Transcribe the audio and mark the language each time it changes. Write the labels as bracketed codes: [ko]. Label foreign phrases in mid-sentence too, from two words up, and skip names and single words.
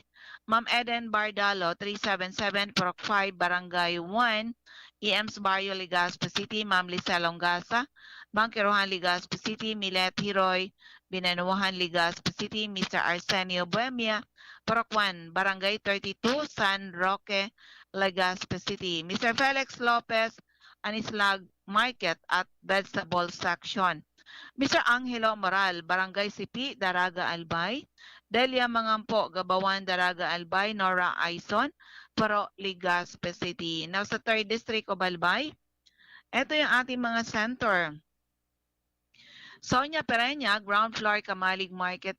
[tl] Ma'am Eden Bardalo, 377, Purok 5, Barangay 1, EMS Barrio, Legazpi City. Ma'am Lisa Longasa, Bangkirohan, Legazpi City. Milet Hiroy, Binanuhan, Legazpi City. Mr. Arsenio Buemia, Purok 1, Barangay 32, San Roque, Legazpi City. Mr. Felix Lopez, Anislag Market at Vegetable Section. Mr. Angelo Moral, Barangay Sipi, Daraga, Albay. Delia Mangampo, Gabawan, Daraga, Albay. Nora Aison, Puro, Legazpi City. Now sa 3rd District of Albay, ito yung ating mga center. Sonia Pereña, ground floor, Kamalig Market.